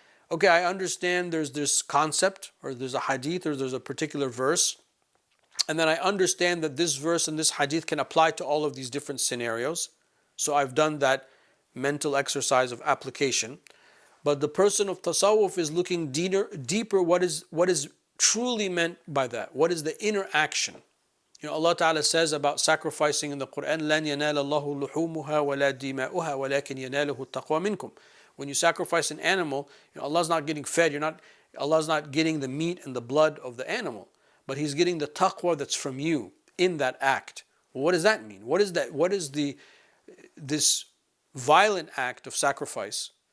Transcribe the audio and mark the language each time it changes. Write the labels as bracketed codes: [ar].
[en] Okay, I understand there's this concept, or there's a hadith, or there's a particular verse, and then I understand that this verse and this hadith can apply to all of these different scenarios. So I've done that mental exercise of application. But the person of tasawwuf is looking deeper. What is truly meant by that? What is the inner action? Allah Ta'ala says about sacrificing in the Quran, [ar] لَنْ يَنَالَ اللَّهُ لُحُومُهَا وَلَا دِمَاؤُهَا وَلَكِنْ يَنَالُهُ التَّقْوَى مِنْكُمْ. [en] When you sacrifice an animal, Allah's not getting fed. Allah's not getting the meat and the blood of the animal, but He's getting the taqwa that's from you in that act. Well, what does that mean? What is that? What is this violent act of sacrifice?